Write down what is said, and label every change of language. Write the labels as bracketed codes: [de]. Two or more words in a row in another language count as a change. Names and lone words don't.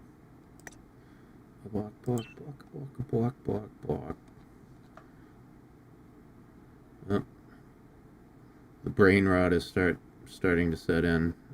[en] A bok, bok, bok, bok, a bok, bok, bok. Oh. The brain rot is starting to set in.